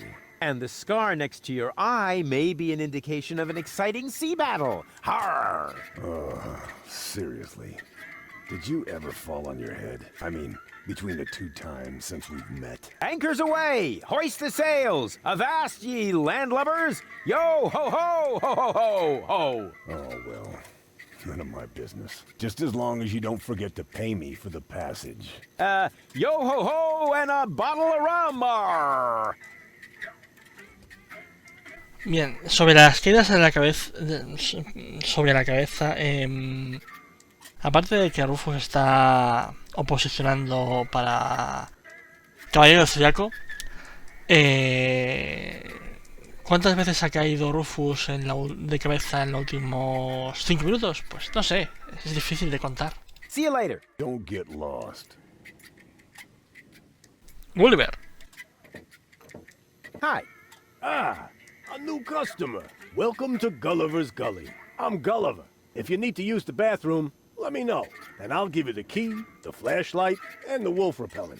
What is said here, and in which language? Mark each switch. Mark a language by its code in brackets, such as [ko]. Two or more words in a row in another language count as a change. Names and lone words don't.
[en] And the scar next to your eye may be an indication of an exciting sea battle. Harr! Seriously. Did you ever fall on your head? I mean, between the 2 times since we've met. Anchors away! Hoist the sails! Avast ye landlubbers! Yo ho ho ho ho ho ho! Oh, well. None of my business. Just as long as you don't forget to pay me for the passage. Yo ho ho and a bottle of rum! Arr. [es] Bien, sobre las caídas en la cabeza, aparte de que Rufus está oposicionando para Caballero Zodiaco, ¿cuántas veces ha caído Rufus de cabeza en los últimos 5 minutos? Pues no sé, es difícil de contar. [en] See you later. Don't get lost. Gulliver. Hi. A new customer. Welcome to Gulliver's Gully. I'm Gulliver. If you need to use the bathroom, let me know, and I'll give you the key, the flashlight, and the wolf repellent.